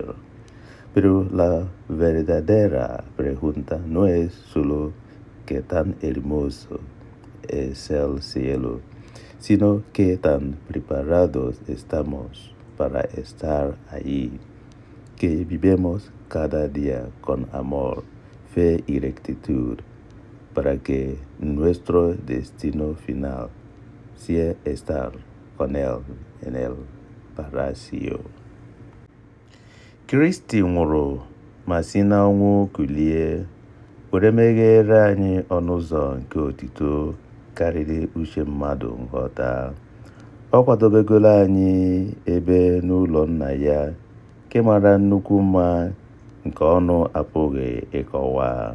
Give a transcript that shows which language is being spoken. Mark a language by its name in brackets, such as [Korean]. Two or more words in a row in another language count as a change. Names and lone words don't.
[Spanish] Pero la verdadera pregunta no es solo qué tan hermoso es el cielo, sino qué tan preparados estamos para estar allí, que vivemos cada día con amor, fe y rectitud, para que nuestro destino final sea estar con Él en el paraíso. [Igbo] Kristi nwụrụ ma si n'ọnwụ kulie, were meghere anyị ọnụ ụzọ nke otito karịrị uche mmadụ nghọta. Ọ kwadobegoro anyị ebe n'ụlọ Nna ya nke mara nnukwu mma nke ọnụ apụghị ịkọwa.